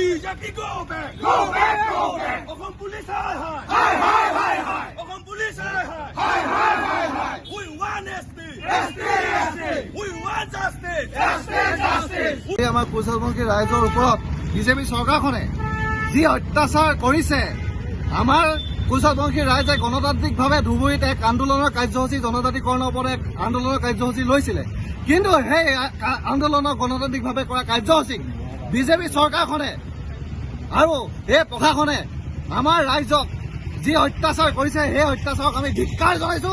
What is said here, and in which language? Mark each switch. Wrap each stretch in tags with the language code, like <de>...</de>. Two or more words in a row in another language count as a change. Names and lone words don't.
<en>BJP go back. Go back, go back. Okhom police hi hi. Hi, hi, hi, hi. Okhom police hi hi. Hi, hi, hi, hi. We want justice. Justice. We want justice. Justice, justice.</en> <as>আমাৰ কুশলবংশী ৰাইজৰ ওপৰত বিজেপি চৰকাৰখনে যি অত্যাচাৰ কৰিছে, আমাৰ কুশলবংশী ৰাইজে গণতান্ত্ৰিকভাৱে ধুবুৰীত এক আন্দোলনৰ কাৰ্যসূচী জনজাতিকৰণৰ ওপৰত এক আন্দোলনৰ কাৰ্যসূচী লৈছিলে। কিন্তু সেই আন্দোলনৰ গণতান্ত্ৰিকভাৱে কৰা কাৰ্যসূচীক বিজেপি চৰকাৰখনে আৰু এই প্ৰশাসনে আমাৰ ৰাইজক যি অত্যাচাৰ কৰিছে, সেই অত্যাচাৰক আমি ধিক্কাৰ জনাইছো।</as>